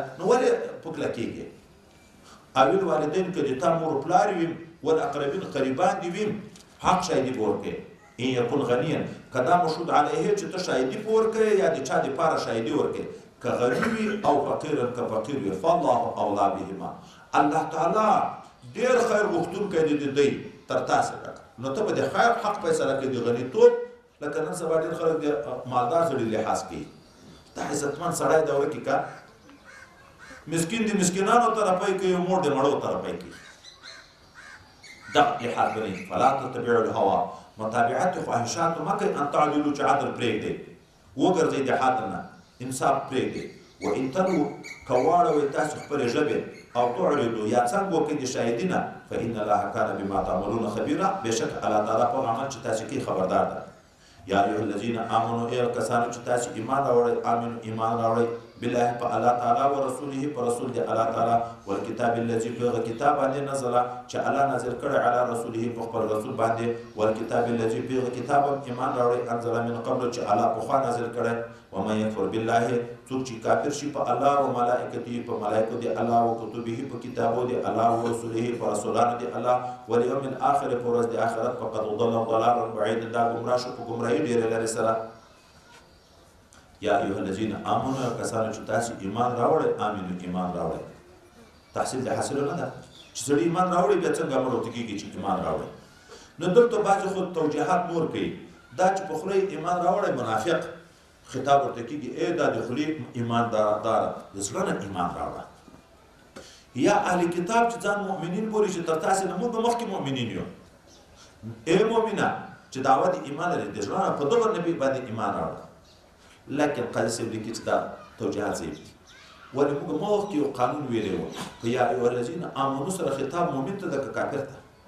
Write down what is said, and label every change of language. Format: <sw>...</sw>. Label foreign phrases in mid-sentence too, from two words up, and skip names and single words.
<ps>نو ولې په کلکېږي او الوالدین که د تا مور پلار وي والاقربین قریبان دي وي حق شاهدي به ورکوي</ps> <ar>ان یکن غنیا</ar> <ps>که دا مشهود علیه چې ته شاهدي په ورکوې یا د چا دپاره شاهدي ورکوې که غني وي او فقیرا که فقیر وي</ps> <ar>فالله اولا بهما</ar> <ps>الله تعالی ډېر خیر غوښتونکی دی د دی تر تاسې ډکه نو ته به د خیر حق فیصله کوې د غنیتوب لکه نن سبا ډېر خلک د مالدار سړي لحاظ کوي دا عزتمند سړی دوره کې که مسکین د مسکینانو طرفی کوي او مور د مړو طرفی کوي دغه لحاظ به نه</ps> <ar>فلا تتبعوا الهوا</ar> <ps>متابعت خواهشاتو مه کوئ</ps> <ar>ان تعدلو</ar> <ps>چې عدل پرېږدئ وګرځئ د حد نه انصاف پرېږدئ</ps> <ar>وان تلو</ar> <ps>که واړوئ تاسو خپلې ژبې او تعرضو یا څنګ وکړئ د شاهدي نه</ps> <ar>فان الله کان بما تعملون خبیرا</ar> <ps>بېشک الله تعالی په عمل چې تاسو کوي خبردار ده</ps> <ar>یا ایها الذین آمنوا</ar> <ps>ای کسانو چې تاسو ایمان راوړئ آمنو ایمان راوړئ بالله په الله تعالی و رسوله په رسول دی الله تعالی</ps> <ar>والکتاب الذي</ar> <ps>په کتاب باندې نزل چې الله نازل کړی</ps> <ar>علی رسوله</ar> <ps>په خپل رسول باندې</ps> <ar>والکتاب الذي</ar> <ps>په کتاب ایمان راوړئ</ps> <ar>انزل من قبل</ar> <ps>چې الله په خوا نازل کړی</ps> <ar>ومن يكفر بالله</ar> <ps>څوک چې کافر شي په الله او ملائکته په ملائکه دی الله او کتبه په کتابو دی الله او رسوله په رسولانو دی الله</ps> <ar>والیوم الاخر</ar> <ps>په ورځ د آخرت</ps> <ar>فقد ضل ضلالا بعیدا</ar> <ps>دا گمراه شو په گمراهی ډیره لري سره</ps> <ar>یا ایها الذین آمنوا</ar> <ps>کسانو چې تاسو ایمان راوړئ امنو ایمان راوړئ تحصیل د حاصل نه ده چې سړی ایمان راوړي بیا څنګه امر ورته کېږي چې ایمان راوړي نو دلته بعضې خو توجیحات نور کوي دا چې په خوله ایمان راوړی منافق خطاب ورته کېږي ای دا د خولې ایمانداره د زړه نه ایمان راوړه یا اهل کتاب چې ځان مؤمنین بولي چې تر تاسې نه موږ مخکې مؤمنین یو ای مؤمنه چې دعوه د ایمان لري د زړه نه په دغه نبي باندې ایمان راوړه لکن قاضي صاحب لیکي چې دا توجیحات ضعیف دي ولې موږ مخکې یو قانون ویلی و که</ps> <ar>یا ایها الذین آمنو</ar> <ps>سره خطاب مؤمن ته ده که کافر ته</ps>